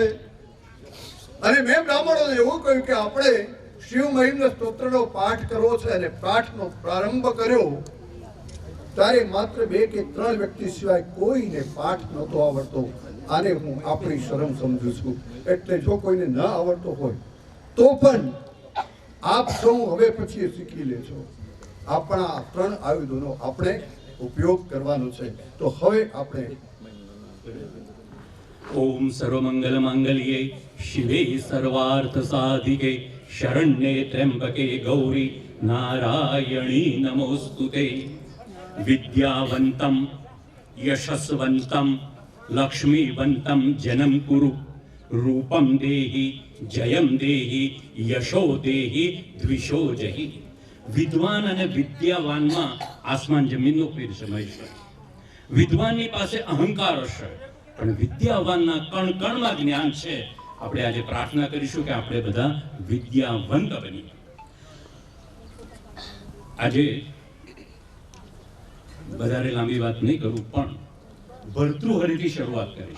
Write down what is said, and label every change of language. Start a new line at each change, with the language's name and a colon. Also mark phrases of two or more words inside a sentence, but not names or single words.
Gujarati: અને મેં બ્રાહ્મણોને એવું કહ્યું કે આપણે શિવ મહિમ્ન સ્તોત્રનો પાઠ કરવો છે અને પાઠનો પ્રારંભ કર્યો ત્યારે માત્ર 2 કે 3 વ્યક્તિ સિવાય કોઈને પાઠ નહોતો આવડતો. આને હું આપણી શરમ સમજુ છું. એટલે જો કોઈને ન આવડતો હોય તો પણ આપ સૌ હવે પછી શીખી લેજો. આપણા 3 આયુધોનો આપણે ઉપયોગ કરવાનો છે. તો હવે આપણે
Sanskrit: ओम सर्वमंगल मांगल्ये शिवे सर्वार्थ साधिके शरण्ये त्र्यंबके गौरी नारायणी नमोस्तुते. विद्यावंतं यशस्वंतं लक्ष्मीवंतं जनं कुरु रूपं देहि जयं देहि यशो देहि द्विषो जहि.
Gujarati: विद्वान અને વિદ્યાવાનમાં આસમાન જમીનનો ફેર સમય છે. વિદ્વાનની પાસે અહંકાર હશે, પણ વિદ્યાવાનના કણ કણમાં જ્ઞાન છે. આપણે આજે પ્રાર્થના કરીશું કે આપણે બધા વિદ્યાવંત બનીએ. આજે વધારે લાંબી વાત નહીં કરું, પણ ભર્તૃહરિથી શરૂઆત કરીશ.